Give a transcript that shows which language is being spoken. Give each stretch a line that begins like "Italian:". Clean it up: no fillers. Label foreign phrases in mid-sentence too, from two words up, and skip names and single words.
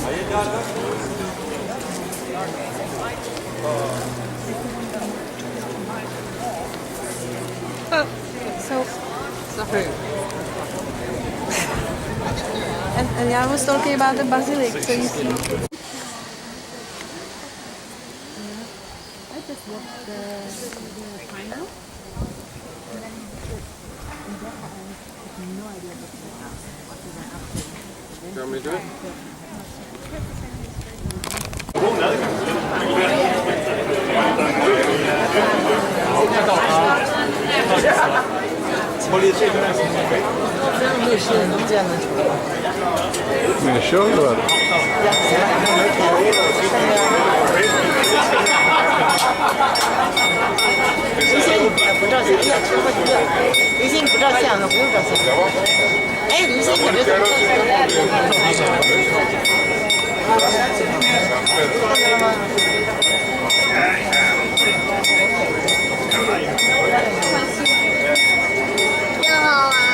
English: And I was talking about the basilic, so you see. You want me to do it?
Portuguese: Mexeu agora?
Chinese: 离心不照相的，不用照相。哎，离心感觉怎么照挺好啊。